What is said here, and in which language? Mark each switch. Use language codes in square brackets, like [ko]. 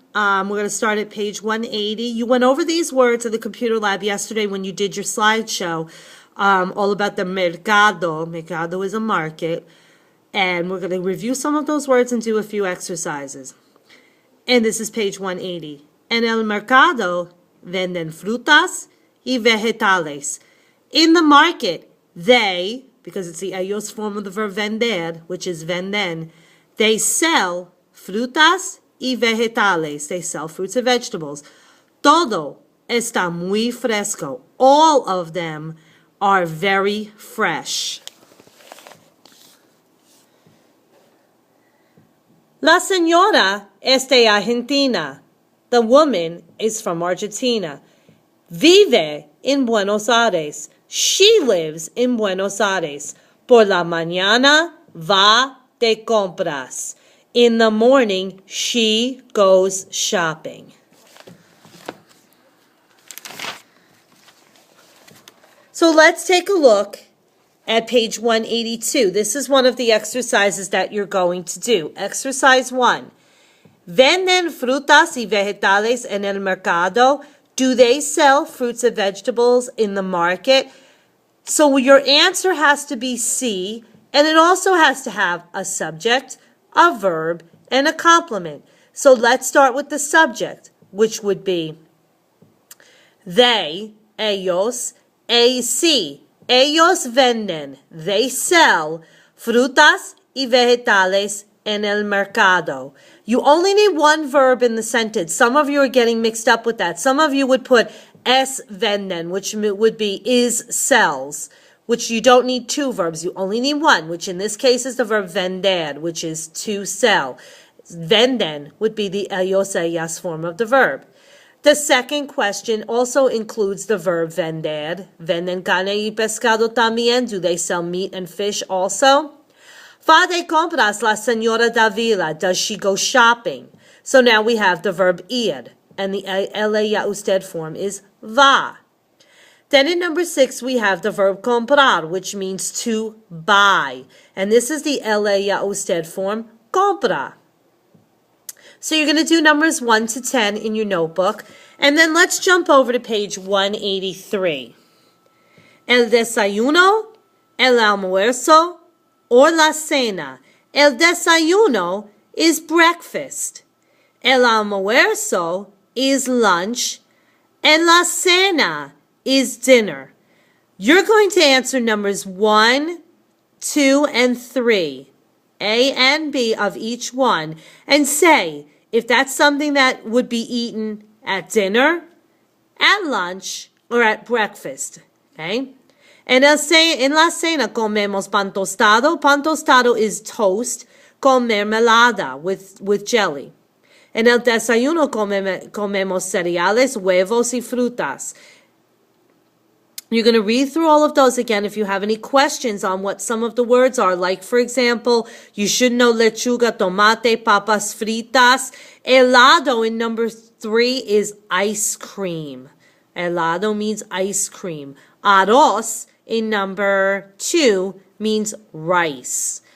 [en] We're going to start at page 180. You went over these words in the computer lab yesterday when you did your slideshow, all about the mercado. Mercado is a market. And we're going to review some of those words and do a few exercises. And this is page 180. [es] En el mercado venden frutas y vegetales. [en] In the market, they, because it's the ellos form of the verb vender, which is venden, they sell [es] frutas y vegetales. [en] They sell fruits and vegetables. [es] Todo está muy fresco. [en] All of them are very fresh. [es] La señora es de Argentina. [en] The woman is from Argentina. [es] Vive en Buenos Aires. [en] She lives in Buenos Aires. [es] Por la mañana va de compras. [en] In the morning, she goes shopping. So let's take a look at page 182. This is one of the exercises that you're going to do. Exercise 1. [es] ¿Venden frutas y vegetales en el mercado? [en] Do they sell fruits and vegetables in the market? So your answer has to be C, and it also has to have a subject, a verb, and a complement. So let's start with the subject, which would be they, ellos, AC. [es] Ellos venden, [en] they sell, [es] frutas y vegetales en el mercado. [en] You only need one verb in the sentence. Some of you are getting mixed up with that. Some of you would put es venden, which would be is sells, which you don't need two verbs. You only need one, which in this case is the verb vender, which is to sell. Venden would be the ellos, ellas form of the verb. The second question also includes the verb vender. [es] Venden carne y pescado también. [en] Do they sell meat and fish also? [es] Va de compras la señora Davila. [en] Does she go shopping? So now we have the verb ir, and the ele ya usted form is va. Then in number 6, we have the verb comprar, which means to buy. And this is the ele ya usted form, compra. So you're going to do numbers 1 to 10 in your notebook. And then let's jump over to page 183. [es] El desayuno, el almuerzo, [en] or [es] la cena. [en] El desayuno is breakfast. El almuerzo is lunch. And la cena is dinner. You're going to answer numbers 1, 2, and 3. A and B of each one, and say if that's something that would be eaten at dinner, at lunch, or at breakfast. Okay? And [es] en la cena comemos pan tostado. Pan tostado [en] is toast [es] con mermelada, [en] with jelly. [es] En el desayuno comemos cereales, huevos y frutas. [en] You're going to read through all of those again if you have any questions on what some of the words are. Like, for example, you should know [es] lechuga, tomate, papas fritas. [en] Helado in number 3 is ice cream. Helado means ice cream. Arroz in number 2 means rice.